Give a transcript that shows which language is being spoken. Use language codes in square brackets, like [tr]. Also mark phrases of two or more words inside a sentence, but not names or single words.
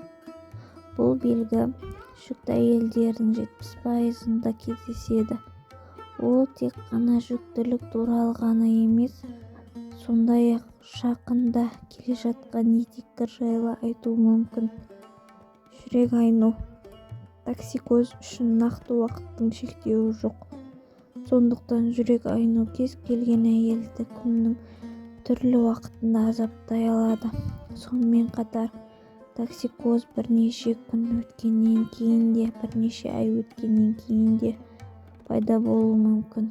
[kk] Бұл белгі жүкті әйелдердің 70%-ында кездеседі. Ол тек қана жүктілік туралы ғана емес, сондай-ақ жақында келе жатқан етеккір жайлы айтуы мүмкін. Жүрек айну. [ky] токсикоз үчүн нактуу убакыттын шектөөү жок. Сондуктан жүрөк айнуу кез келген аялды күндүн түрлүү убакытында азаптай алады. Сонун катар токсикоз бир нече күн өткөндөн кийин де, бир нече ай өткөндөн кийин де пайда болуу мүмкүн.